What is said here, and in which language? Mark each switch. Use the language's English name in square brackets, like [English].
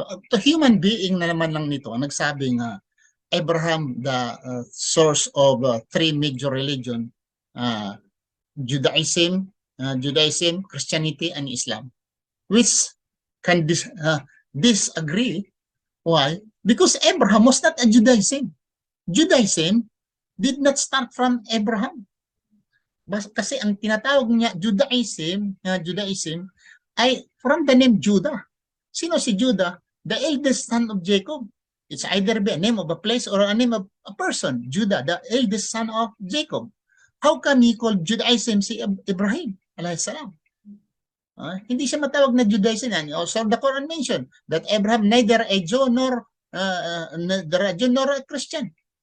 [English] To human being na naman lang nito, nagsabi nga, Abraham, the source of three major religion, Judaism, Christianity, and Islam, which can disagree. Why? Because Abraham was not a Judaism. Judaism did not start from Abraham. [Filipino] Kasi ang tinatawag niya Judaism ay from the name Judah. [English] Sino si Judah? The eldest son of Jacob. It's either be a name of a place or a name of a person. Judah, the eldest son of Jacob. How come he called Judaism [Filipino] si Ibrahim alayhi salam? Hindi siya matawag na Judaism. [English] So the Quran mentioned that Abraham neither a Jew nor a Christian.